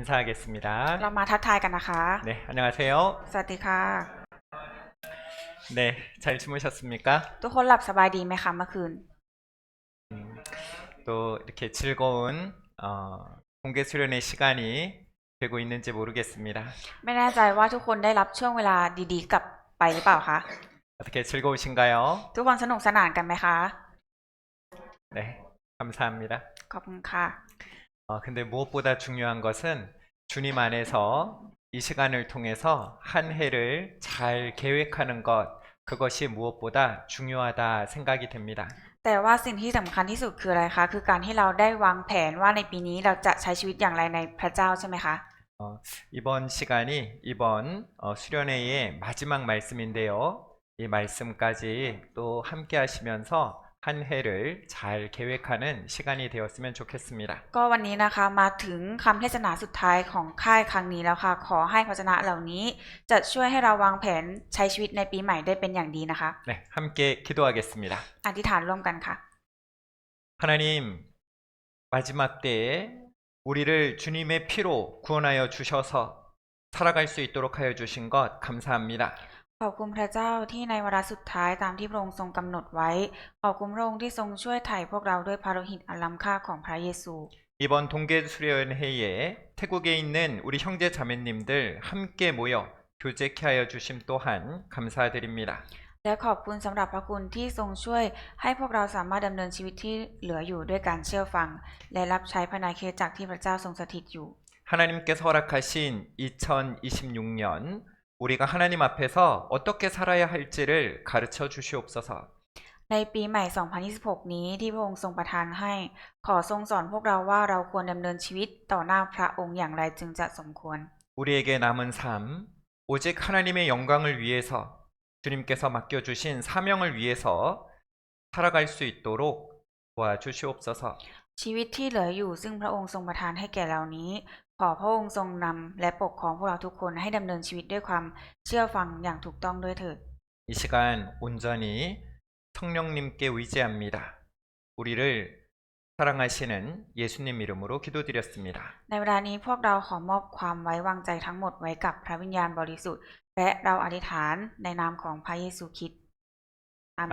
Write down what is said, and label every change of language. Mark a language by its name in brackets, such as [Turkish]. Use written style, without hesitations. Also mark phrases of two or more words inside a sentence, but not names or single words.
[Korean] 인사하겠습니다. [Thai] เรามาทักทายกันนะคะ [Korean] 네, 안녕하세요. [Thai] สวัสดีค่ะ [Korean] 네, 잘 주무셨습니까? [Thai] ทุกคนหลับสบายดีไหมคะเมื่อคืน [Korean] 또 이렇게 즐거운 공개 수련의 시간이 되고 있는지 모르겠습니다. [Thai] ไม่แน่ใจว่าทุกคนได้รับช่วงเวลาดีๆกลับไปหรือเปล่าคะ [Korean] 어떻게 즐거우신가요? [Thai] ทุกคนสนุกสนานกันไหมคะ [Korean] 네, 감사합니다. [Thai] ขอบคุณค่ะ [Korean] 근데 무엇보다 중요한 것은 주님 안에서 이 시간을 통해서 한 해를 잘 계획하는 것, 그것이 무엇보다 중요하다 생각이 됩니다. [Thai] แต่ว่าสิ่งที่สำคัญที่สุดคืออะไรคะ คือการที่เราได้วางแผนว่าในปีนี้เราจะใช้ชีวิตอย่างไรในพระเจ้าใช่ไหมคะ [Korean] 이번 시간이 이번 수련회의 마지막 말씀인데요. 이 말씀까지 또 함께 하시면서 한 해를 잘 계획하는 시간이 되었으면 좋겠습니다. [Thai] ก็วันนี้นะคะมาถึงคำเทศนาสุดท้ายของค่ายครั้งนี้แล้วค่ะ ขอให้พระวจนะเหล่านี้จะช่วยให้เราวางแผนใช้ชีวิตในปีใหม่ได้เป็นอย่างดีนะคะ [Korean] 네, 함께 기도하겠습니다. [Thai] อธิษฐานร่วมกันค่ะ [Korean] 하나님, 마지막 때에 우리를 주님의 피로 구원하여 주셔서 살아갈 수 있도록 하여 주신 것 감사합니다. [Thai] ขอบคุณพระเจ้าที่ในวาระสุดท้ายตามที่พระองค์ทรงกำหนดไว้ ขอบคุณพระองค์ที่ทรงช่วยไถ่พวกเราด้วยพระโลหิตอันล้ำค่าของพระเยซู [Korean] 이번 동계 수련회에 태국에 있는 우리 형제 자매님들 함께 모여 교제케 하여 주심 또한 감사드립니다. [Thai] และขอบคุณสำหรับพระคุณที่ทรงช่วยให้พวกเราสามารถดำเนินชีวิตที่เหลืออยู่ด้วยการเชื่อฟังและรับใช้ภายในคริสตจักรที่พระเจ้าทรงสถิตอยู่ [Korean] 하나님께서 허락하신 2026년 우리가 하나님 앞에서 어떻게 살아야 할지를 가르쳐 주시옵소서. [Thai] ในปีใหม่ 2026 นี้ที่พระองค์ทรงประทานให้ ขอทรงสอนพวกเราว่าเราควรดำเนินชีวิตต่อหน้าพระองค์อย่างไรจึงจะสมควร [Korean] 우리에게 남은 삶, 오직 하나님의 영광을 위해서 주님께서 맡겨주신 사명을 위해서 살아갈 수 있도록 도와주시옵소서. [Thai] ชีวิตที่เหลืออยู่ซึ่งพระองค์ทรงประทานให้แก่เรานี้ ขอพระองค์ทรงนำและปกครองพวกเราทุกคนให้ดำเนินชีวิตด้วยความเชื่อฟังอย่างถูกต้องด้วยเถิด [Korean] 이 시간 온전히 성령님께 의지합니다. 우리를 사랑하시는 예수님 이름으로 기도드렸습니다. [Thai] ในเวลานี้พวกเราขอมอบความไว้วางใจทั้งหมดไว้กับพระวิญญาณบริสุทธิ์และเราอธิษฐานในนามของพระเยซูคริสต์อาเมน